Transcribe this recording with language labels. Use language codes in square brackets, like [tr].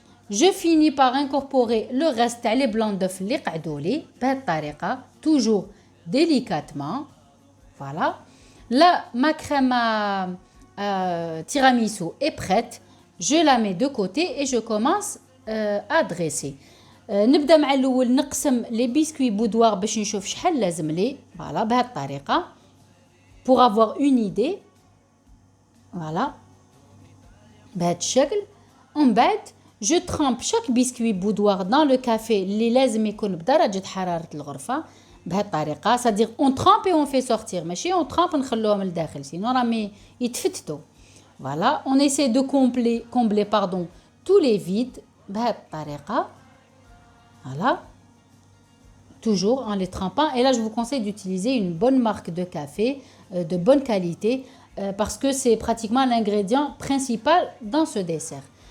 [fr] Je finis par incorporer le reste les blancs d'œufs [ar] اللي قعدوا لي بهذه الطريقه [fr] toujours délicatement. Voilà. Là ma crème à tiramisu est prête. Je la mets de côté et je commence à dresser. [ar] نبدا مع الاول نقسم لي بيسكوي بودوار باش نشوف شحال لازم لي. [fr] فوالا [ar] بهذه الطريقه [fr] pour avoir une idée. [ar] Voilà بهذا الشكل. ومن بعد [fr] je trempe chaque biscuit boudoir dans le café [ar] اللي لازم يكون بدرجه حراره الغرفه بهذه الطريقه. [fr] c'est-à-dire on trempe et on fait sortir [ar] ماشي [fr] on trempe [ar] نخلوهم لداخل سينو راهم يتفتتوا. [fr] Voilà, on essaie de combler tous les vides [ar] بهذه الطريقه. [fr] Voilà, toujours en les trempant. Et là, je vous conseille d'utiliser une bonne marque de café de bonne qualité parce que c'est pratiquement l'ingrédient principal dans ce dessert.